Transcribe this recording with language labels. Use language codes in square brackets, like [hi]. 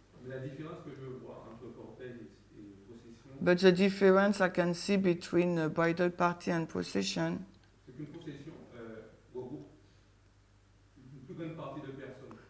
[fr] Mais la différence que je vois entre cortège et possession, [en] But the difference I can see between bridal party and procession, [fr] c'est qu'une possession regroupe une plus grande partie de personnes.